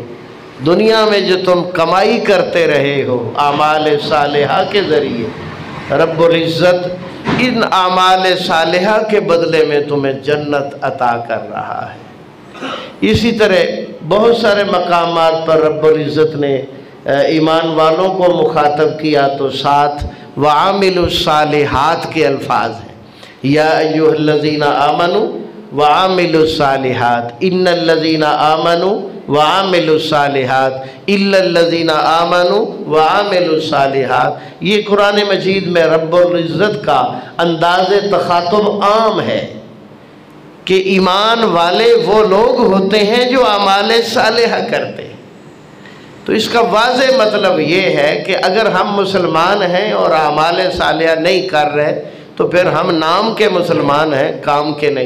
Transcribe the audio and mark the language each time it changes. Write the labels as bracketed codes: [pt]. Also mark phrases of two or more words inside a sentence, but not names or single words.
[ur] دنیا میں جو تم کمائی کرتے رہے ہو اعمال صالحہ کے ذریعے، رب العزت ان اعمال صالحہ کے بدلے میں تمہیں جنت عطا کر رہا ہے. اسی طرح بہت سارے مقامات پر رب العزت نے ایمان والوں کو مخاطب کیا تو ساتھ [ar] وَعَامِلُوا الصَّالِحَاتِ [ur] کے الفاظ ہیں. [ar] یا ایھا الذین آمنوا وعملوا الصالحات إن الذين آمنوا وعملوا الصالحات إلا الذين آمنوا وعملوا الصالحات. [ur] یہ قرآن مجید میں رب العزت کا انداز تخاطب عام ہے کہ ایمان والے وہ لوگ ہوتے ہیں جو اعمال صالحہ کرتے ہیں. تو اس کا واضح مطلب یہ ہے کہ اگر ہم مسلمان ہیں اور اعمال صالحہ نہیں کر رہے تو پھر ہم نام کے مسلمان ہیں، کام کے نہیں.